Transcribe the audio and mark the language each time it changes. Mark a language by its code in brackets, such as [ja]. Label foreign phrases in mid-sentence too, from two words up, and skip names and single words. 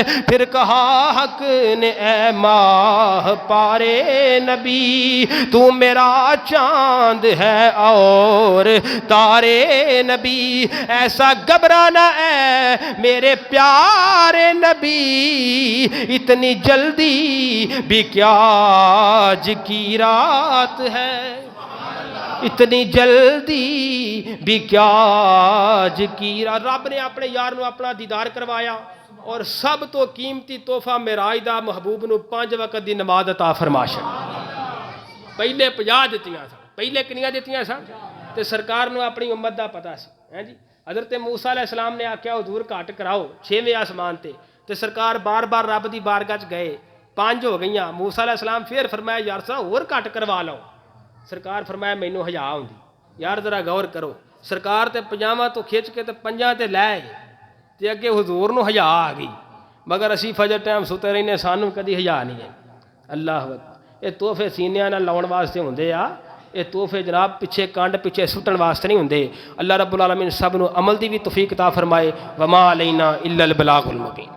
[ur] پھر کہا حق نے اے ماہ پارے نبی، تو میرا چاند ہے اور تارے نبی، ایسا گھبرانا ہے میرے پیارے نبی، اتنی جلدی بھی کیا آج کی رات ہے، اتنی جلدی بھی کیا آج کی رات۔ [pa] رب نے اپنے یار نو اپنا دیدار کروایا، اور سب تو قیمتی تحفہ معراج دا محبوب نو 5 وقت دی نماز عطا فرما چھڈی۔ پہلے 50 دتیاں سن، پہلے کنیاں دتیاں سن تے سرکار نو اپنی امت دا پتہ سی، ہیں جی۔ حضرت موسیٰ علیہ السلام نے آکھیا حضور گھٹ کراؤ 6ویں آسمان تے سرکار بار بار رب دی بارگاہ گئے، 5 ہو گئیاں۔ موسیٰ علیہ السلام پھر فرمایا یار صاحب اور گھٹ کروا لو، سرکار فرمایا مینوں حیا ہوندی، یار ذرا غور کرو، سرکار تے 50 تو کھچ کے تے 5 تے لے تے اگے حضور نو حیا آ گئی، مگر اسی فجر ٹائم ستے رہنے، سانوں کدی حیا نہیں ہے۔ [ar] اللہ اکبر، [pa] یہ تحفے سینیاں نال لاؤن واسطے ہوندے آ، یہ تحفے جناب پیچھے کانڈ پیچھے سٹن واسطے نہیں ہوندے۔ اللہ رب العالمین سب نو عمل دی بھی توفیق عطا فرمائے۔ [ar] وما علینا الا البلاغ المبین۔